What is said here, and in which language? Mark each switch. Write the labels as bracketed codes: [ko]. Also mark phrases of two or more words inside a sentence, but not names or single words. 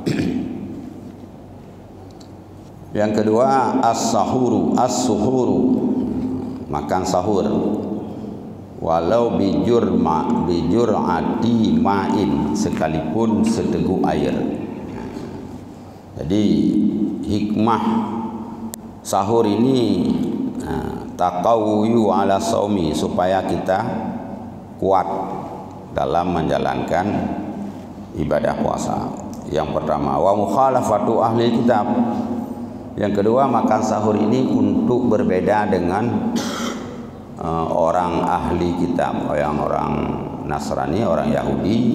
[id] Yang kedua as-suhuru, makan sahur. [ar] ولو بجرعة ماء, [id] sekalipun seteguk air. Jadi hikmah sahur ini [ar] التقوي على الصوم, [id] supaya kita kuat dalam menjalankan ibadah puasa. Yang pertama, [ar] ومخالفة أهل الكتاب. [id] Yang kedua, makan sahur ini untuk berbeda dengan orang ahli kitab, orang Nasrani, orang Yahudi.